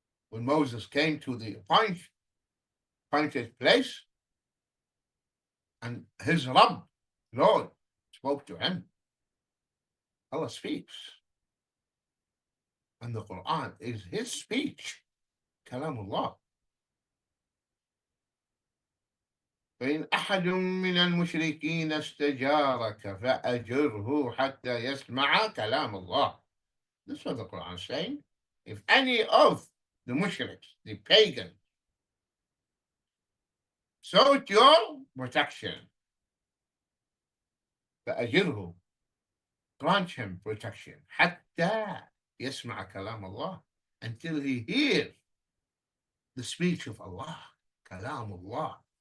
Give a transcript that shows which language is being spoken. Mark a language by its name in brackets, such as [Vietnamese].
[English] When Moses came to the appointed place, and his Rabb, Lord, spoke to him. Allah speaks. And the Quran is his speech. Kalamullah. [Arabic] فإن أحد من المشركين استجارك فأجره حتى يسمع كلام الله. [English] This is what the Quran is saying. If any of the mushriks, the pagans, sought your protection, [Arabic] فأجره, [English] grant him protection [Arabic] حتى يسمع كلام الله, [English] until he hears the speech of Allah, كلام الله.